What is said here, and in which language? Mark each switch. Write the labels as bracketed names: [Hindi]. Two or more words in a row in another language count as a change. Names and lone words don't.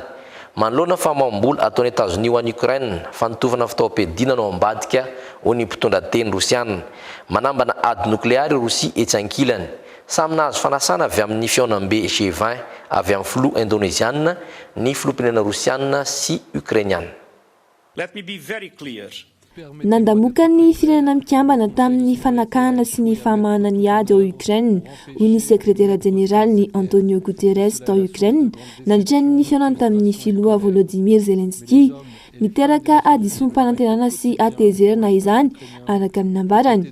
[Malagasy] Manoloana famambola ataon'ny États-Unis ho an'ny Ukraine fa nitovana fitaovam-piadiana no ambadika ho ny mpitondra teny Rosiana. Manambana ady nokleary Rosia etsy ankilany. Samy nahazo fanasana avy amin'ny fiaonam-be G20 avy amin'ny filoha Indonésiana, ny filoham-pirenena Rosiana sy Ukrainiana. [English] Let me be very clear. [Malagasy] Nandamoka ny firenena mikambana tamin'ny fanakana sy ny famahana ny ady ao Ukraine hoy ny sekretera jeneraly ny Antonio Guterres tao Ukraine nandritra ny fiaonany tamin'ny filoha Volodymyr Zelensky niteraka ady som-panantenana sy atezerana izany araka amin'ny ambarany.